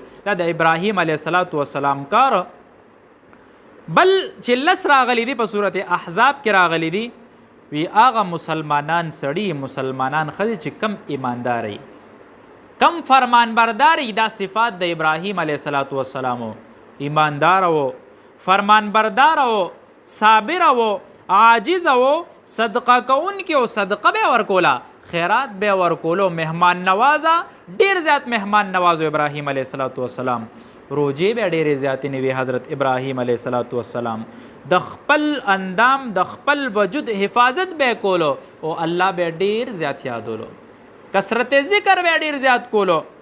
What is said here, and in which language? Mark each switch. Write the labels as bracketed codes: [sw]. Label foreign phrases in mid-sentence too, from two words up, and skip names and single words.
[ps] دا د ابراهیم [ar] علیه السلام [ps] کار. بل چې لس راغلی دی په صورت احزاب کې راغلی دی، وی هغه مسلمانان سړي، مسلمانان ښځې چې کم ایمانداري، کم فرمان برداري، دا صفات د ابراهیم [ar] علیه السلام. [ps] ایماندار و، فرمان بردار و، صابر و، عاجز و، صدقه کوونکی و، صدقه به ورکوله، خیرات به ورکولو، مهمان نوازه، ډیر زیات مهمان نواز ابراهیم [ar] علیه السلام. [ps] روجې به ډیرې زیاتې نه وي حضرت ابراهیم [ar] علیه السلام. [ps] د خپل اندام د خپل وجود حفاظت به کولو او الله به ډیر زیات یادولو، کثرت ذکر به ډیر زیات کولو.